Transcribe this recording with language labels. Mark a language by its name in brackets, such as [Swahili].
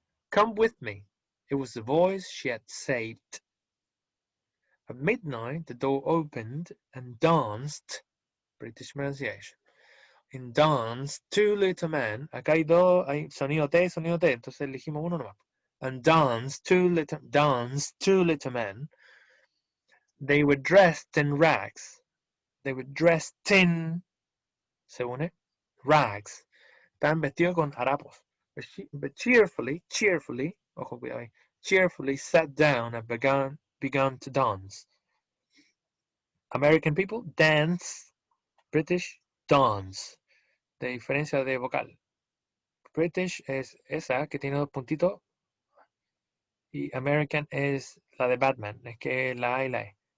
[English] Come with me. It was the voice she had saved. At midnight, the door opened and danced, British pronunciation, and danced two little men. [Spanish] Acá hay dos, hay sonido T, entonces elegimos uno nomás. [English] And danced two little men. They were dressed in rags. They were dressed in, [Spanish] se une, [English] rags. [Spanish] Estaban vestidos con harapos. [English] But cheerfully, [Spanish] ojo cuidado ahí, [English] cheerfully sat down and began to dance. American people dance, British dance. [Spanish] De diferencia de vocal. British es esa que tiene dos puntitos y American es la de Batman, es que la A y la E.